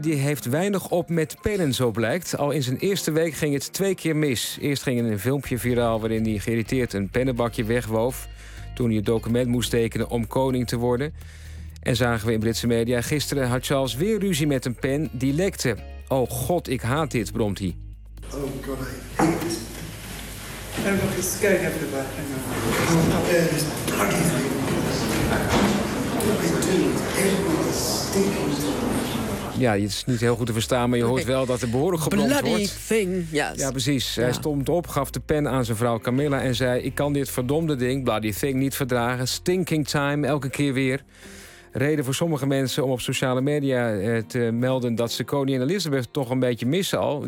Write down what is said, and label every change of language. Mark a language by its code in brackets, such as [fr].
[nl] Die heeft weinig op met pillen, zo blijkt. Al in zijn eerste week ging het 2 keer mis. Eerst ging een filmpje viraal waarin hij geïrriteerd een pennenbakje wegwoof. Toen hij het document moest tekenen om koning te worden. En zagen we in Britse media, gisteren had Charles weer ruzie met een pen die lekte. Oh god, ik haat dit, bromt hij. [en] Oh god, I hate this. I'm going to scare everybody. I'm going to bear this bloody thing. [nl] Ja, het is niet heel goed te verstaan, maar je hoort wel dat er behoorlijk gebromd [en] bloody [nl] wordt. [en] Bloody thing, yes. [nl] Ja, precies. Ja. Hij stond op, gaf de pen aan zijn vrouw Camilla en zei, ik kan dit verdomde ding, [en] bloody thing, [nl] niet verdragen. [en] Stinking time, [nl] elke keer weer. Reden voor sommige mensen om op sociale media te melden dat ze koningin Elizabeth toch een beetje missen al.